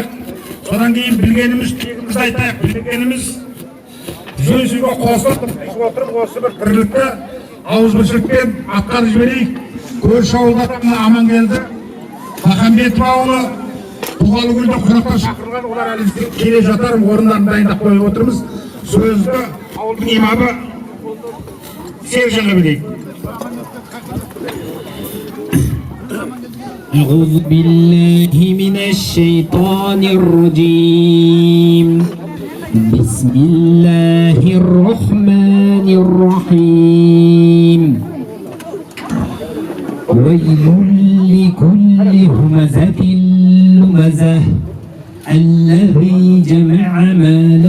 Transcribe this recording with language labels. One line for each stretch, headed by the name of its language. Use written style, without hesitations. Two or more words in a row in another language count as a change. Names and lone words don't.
Kazakh: Содан кейін білгеніміз, тегімізді айтайық, білгеніміз сөзіге қосылып отырып, осы бір тірлікті ауызбіршілікпен атқарып жіберейік. Көрші ауылдардың аман келді. Махамбетов ауылы туғалы күнде қонақтар шақырылған, олар әлі келе жатар, орындарын дайындап қойып отырмыз. Сөзді ауылдың имамы Сержанға білейік.
Arabic: أعوذ بالله من الشيطان الرجيم بسم الله الرحمن الرحيم ويل لكل همزة لمزة الذي جمع مالا